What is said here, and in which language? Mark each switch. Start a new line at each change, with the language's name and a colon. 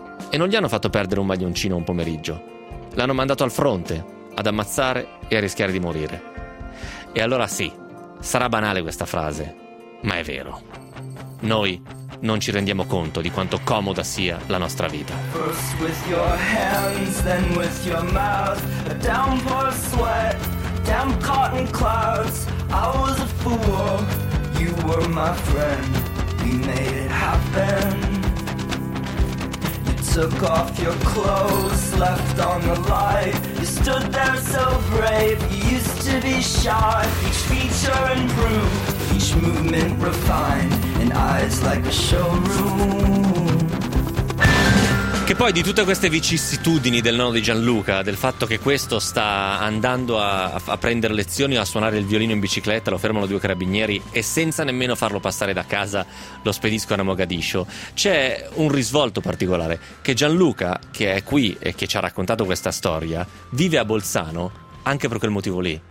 Italian: E non gli hanno fatto perdere un maglioncino un pomeriggio. L'hanno mandato al fronte ad ammazzare e a rischiare di morire. E allora sì, sarà banale questa frase, ma è vero. Noi non ci rendiamo conto di quanto comoda sia la nostra vita.
English: First with your hands, then with your mouth. A downpour of sweat, damn cotton clouds. I was a fool, you were my friend. We made it happen. You took off your clothes, left on the light. You stood there so brave, you used to be shy. Each feature improved, each movement refined. And eyes like a showroom.
Italian: Che poi di tutte queste vicissitudini del nonno di Gianluca, del fatto che questo sta andando a prendere lezioni o a suonare il violino in bicicletta, lo fermano due carabinieri e senza nemmeno farlo passare da casa lo spediscono a Mogadiscio, c'è un risvolto particolare, che Gianluca, che è qui e che ci ha raccontato questa storia, vive a Bolzano anche per quel motivo lì.